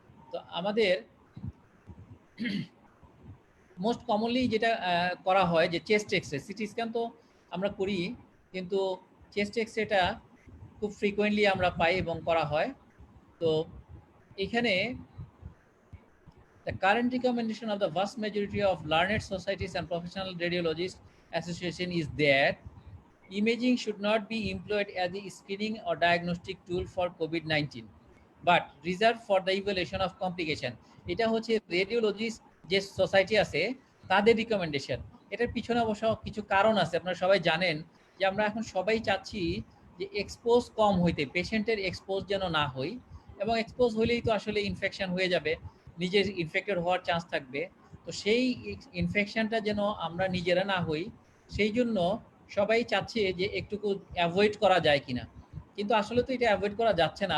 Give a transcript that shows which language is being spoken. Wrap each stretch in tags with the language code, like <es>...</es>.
<bn>তো আমাদের most commonly যেটা করা হয় যে চেস্ট এক্সরে, সিটি স্ক্যান তো আমরা করি, কিন্তু চেস্ট এক্সরেটা খুব ফ্রিকোয়েন্টলি আমরা পাই এবং করা হয়। তো এখানে</bn> <en>the current recommendation of the vast majority of learned societies and professional radiologists association is that imaging should not be employed as a screening or diagnostic tool for COVID-19, but reserved for the evaluation of complication.</en> <bn>এটা হচ্ছে radiologist যে society আছে তাদের recommendation. এটার পিছনে অবশ্য কিছু কারণ আছে, আপনারা সবাই জানেন যে আমরা এখন সবাই চাচ্ছি যে এক্সপোজ কম হইতে, পেশেন্টের এক্সপোজ যেন না হই, এবং এক্সপোজ হইলেই তো আসলে ইনফেকশন হয়ে যাবে। নিজের ইনফেক্টেড হওয়ার চান্স থাকবে। তো সেই ইনফেকশনটা যেন আমরা নিজেরা না হই, সেই জন্য সবাই চাচ্ছে যে একটুকু অ্যাভয়েড করা যায় কিনা, কিন্তু আসলে তো এটা অ্যাভয়েড করা যাচ্ছে না।</bn>